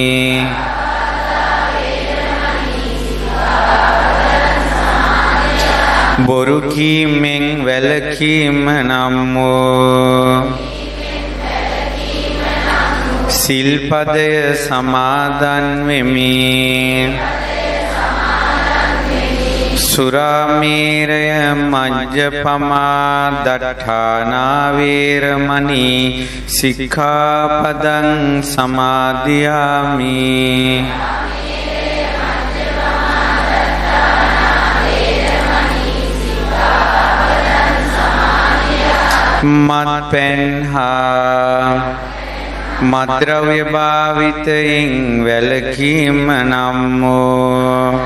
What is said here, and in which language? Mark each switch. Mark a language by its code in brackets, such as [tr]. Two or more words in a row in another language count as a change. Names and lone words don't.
[si] බොරු කීමෙන් වැළකීම නම් වූ සිල්පදය සමාදන් වෙමි [pi] සුරාමේරය මජ්ජපමා දට්ඨානා වේරමණී සික්ඛාපදං සමාදියාමි [si] මත්පැන් හා මත්ද්‍රව්‍ය භාවිතයෙන් වැළකීම නම් වූ